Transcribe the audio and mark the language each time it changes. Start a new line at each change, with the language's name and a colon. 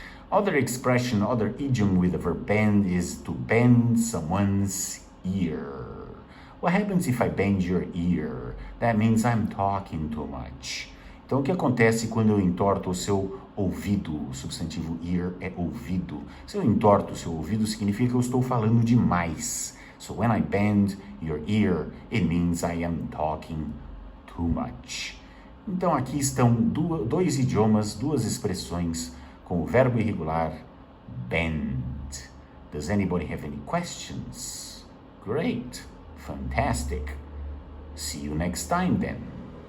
English: Other expression, other idiom with the verb bend is to bend someone's ear. What happens if I bend your ear? That means I'm talking too much.
Portuguese: Então, o que acontece quando eu entorto o seu ouvido? O substantivo ear é ouvido. Se eu entorto o seu ouvido, significa que eu estou falando demais.
English: So, when I bend your ear, it means I am talking too much.
Portuguese: Então, aqui estão dois idiomas, duas expressões com o verbo irregular bend.
English: Does anybody have any questions? Great. Fantastic. See you next time then.